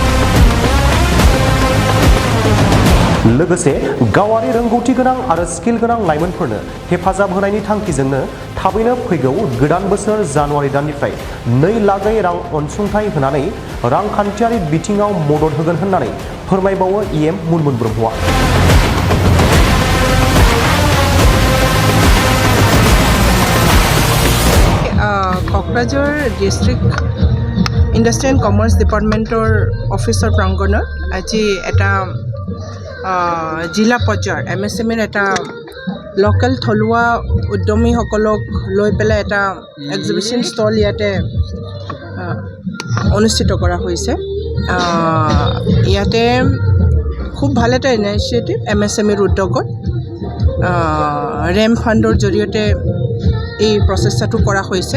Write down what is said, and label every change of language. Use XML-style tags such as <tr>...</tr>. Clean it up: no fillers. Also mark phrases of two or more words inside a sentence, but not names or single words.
<brx>लोगोसे गावारि रोंगौथि गोनां आरो स्किल गोनां लाइमोनफोरनो हेफाजाब होनायनि थांखिजोंनो थाबैनो फैगौ गोदान बोसोर जानुवारि दाननिफ्राय 2 लाखै रां अनसुंथाइ होनानै रांखान्थियारि बिथिङाव मदद होगोन होननानै फोरमायबावो इएम मुनमुन ब्रह्मआ।</brx> <as>ক'কৰাঝাৰ ডিষ্ট্ৰিক্ট ইণ্ডাষ্ট্ৰী এণ্ড কমাৰ্চ ডিপাৰ্টমেণ্টৰ অফিচাৰ প্ৰাংগণত আজি এটা জিলা পৰ্যায়ৰ MSMEৰ এটা লোকেল থলুৱা উদ্যমীসকলক লৈ পেলাই এটা</as> <en>exhibition stall</en> <as>ইয়াতে অনুষ্ঠিত কৰা হৈছে। ইয়াতে খুব ভাল এটা ইনিচিয়েটিভ MSMEৰ উদ্যোগত</as> <en>RAMP fund</en> <as>জৰিয়তে এই প্ৰচেষ্টাটো কৰা হৈছে।</as>